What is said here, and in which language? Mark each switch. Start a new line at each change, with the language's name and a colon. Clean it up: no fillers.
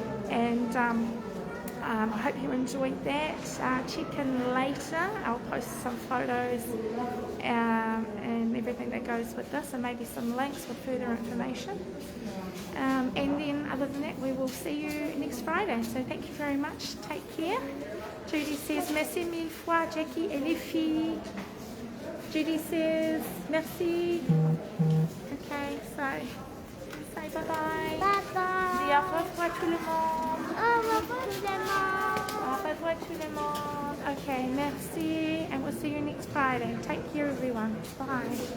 English: And I hope you enjoyed that. Check in later. I'll post some photos and everything that goes with this, and maybe some links with further information. And then other than that, we will see you next Friday. So thank you very much. Take care. Judy says
French: merci mille fois, Jackie et les filles.
English: Judy says merci. Okay, so say bye-bye. Bye-bye.
French: Dis au revoir tout le monde. Au revoir tout le monde. Au revoir tout le monde.
English: Okay, merci, and we'll see you next Friday. Take care, everyone. Bye.